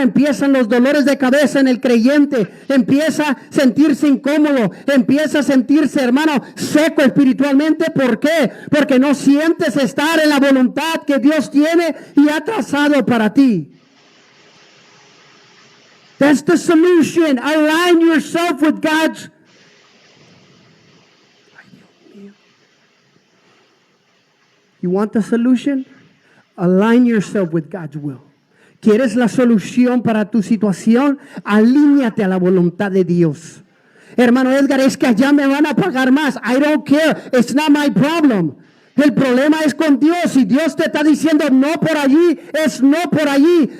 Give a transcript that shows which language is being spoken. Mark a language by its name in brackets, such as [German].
[Spanish] Empiezan los dolores de cabeza en el creyente, empieza a sentirse incómodo, empieza a sentirse, hermano, seco espiritualmente. ¿Por qué? Porque no sientes estar en la voluntad que Dios tiene y ha trazado para ti. [English] That's the solution. Align yourself with God's. You want the solution? Align yourself with God's will. [Spanish] ¿Quieres la solución para tu situación? Alíñate a la voluntad de Dios. Hermano Edgar, es que allá me van a pagar más. [English] I don't care. It's not my problem. [Spanish] El problema es con Dios. Si Dios te está diciendo no por allí, es no por allí.